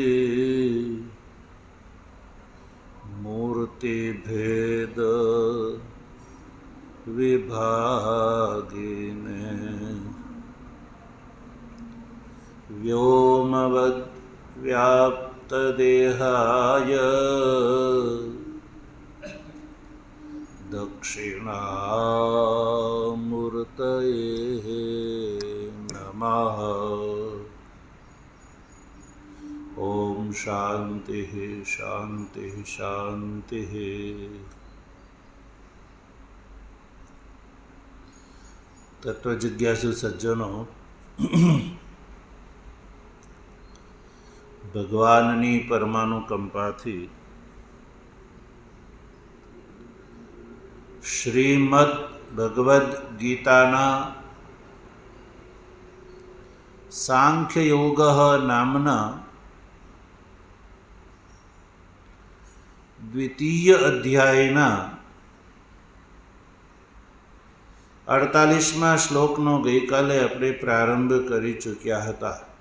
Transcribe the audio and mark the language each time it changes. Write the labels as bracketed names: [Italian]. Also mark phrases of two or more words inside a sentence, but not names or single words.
[Sanskrit] मूर्तिभेद विभागिने व्योमवद् व्याप्तदेहाय दक्षिणामूर्तये नमः। ओम शांति शांति शांति। [Hindi] तत्वजिज्ञासु सज्जनों, [Gujarati] ભગવાનની પરમાનુકંપાથી શ્રીમદ ભગવદ્ ગીતાના સાંખ્યયોગ નામના દ્વિતીય અધ્યાયના 48મા શ્લોકનો ગઈકાલે આપણે પ્રારંભ કરી ચૂક્યા હતા.